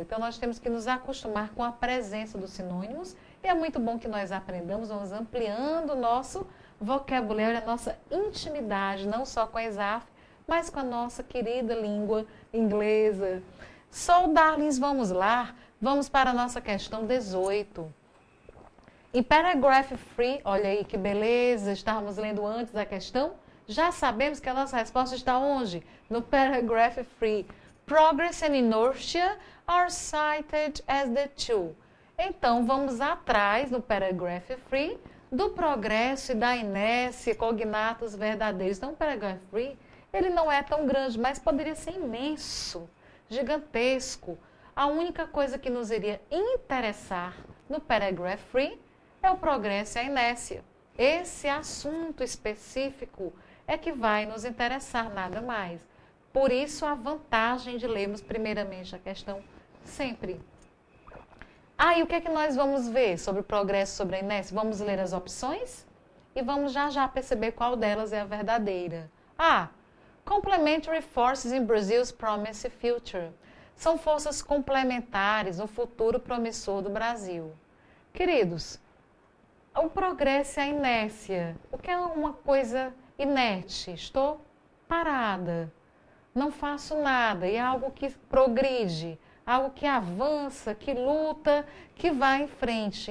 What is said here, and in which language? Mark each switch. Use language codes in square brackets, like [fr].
[pt] Então nós temos que nos acostumar com a presença dos sinônimos e é muito bom que nós aprendamos, vamos ampliando o nosso vocabulário, a nossa intimidade, não só com a ESAF, mas com a nossa querida língua inglesa. [en] So, darlings, [pt] vamos lá, vamos para a nossa questão 18. Em paragraph 3, olha aí que beleza, estávamos lendo antes a questão, já sabemos que a nossa resposta está onde? No paragraph 3. [en] Progress and inertia are cited as the two. [pt] Então, vamos atrás, no paragraph 3, do progresso e da inércia, cognatos verdadeiros. Então, o paragraph 3, ele não é tão grande, mas poderia ser imenso, gigantesco. A única coisa que nos iria interessar no paragraph 3 é o progresso e a inércia. Esse assunto específico é que vai nos interessar, nada mais. Por isso, a vantagem de lermos primeiramente a questão sempre. E o que é que nós vamos ver sobre o progresso, sobre a inércia? Vamos ler as opções e vamos já perceber qual delas é a verdadeira. A. [en] Complementary forces in Brazil's promising future. [pt] São forças complementares no futuro promissor do Brasil. Queridos, o progresso e a inércia. O que é uma coisa inerte? Estou parada, não faço nada. E é algo que progride, algo que avança, que luta, que vai em frente.